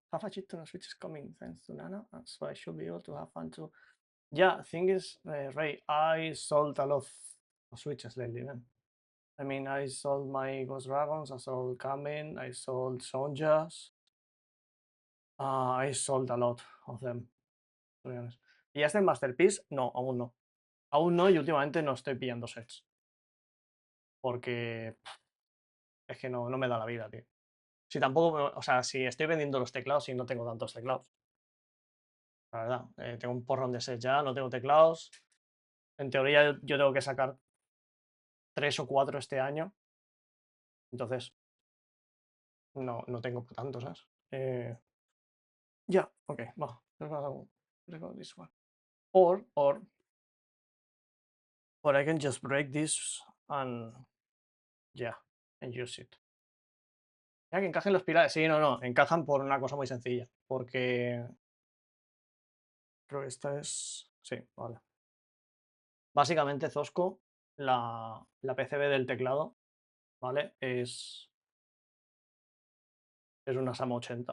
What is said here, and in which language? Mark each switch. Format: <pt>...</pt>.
<en>Have a chip to no switches coming thanks to Nano, so I should be able to have fun too. Yeah, thing is, Ray, I sold a lot of switches lately, man. I mean, I sold my Ghost Dragons, I sold Kamen, I sold Sonjas. I sold a lot of them, to be honest.</en> <es>¿Y ya está en Masterpiece? No, aún no. Aún no, y últimamente no estoy pillando sets. Porque es que no me da la vida, tío. Si tampoco, o sea, si estoy vendiendo los teclados y no tengo tantos teclados. La verdad, tengo un porrón de sets ya, no tengo teclados. En teoría yo tengo que sacar 3 o 4 este año. Entonces, no tengo tantos, ¿sabes?</es> <en>Yeah, okay, well, let's go this one. Or I can just break this and yeah, and use it.</en> <es>Ya que encajen los pilares. Sí, no, encajan por una cosa muy sencilla. Porque creo que esta es. Sí, vale. Básicamente, Zosco, la PCB del teclado, ¿vale? Es una SAM 80.</es>